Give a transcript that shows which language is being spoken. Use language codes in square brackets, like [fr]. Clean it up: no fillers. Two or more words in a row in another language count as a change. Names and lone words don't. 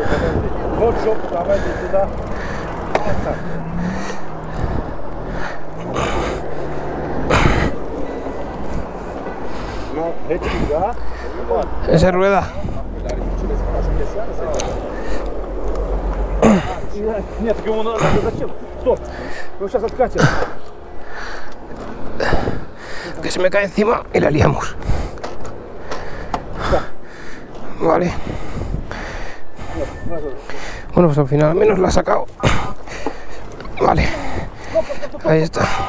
[ru] Вот жопу, давайте туда. Ну, эти, да? [es] Esa rueda. [ru] Нет, так ему надо, зачем? Стоп, его сейчас откатит. [es] Que se me cae encima y la liamos. Vale. Bueno, pues al final al menos la ha sacado. Vale. Ahí está.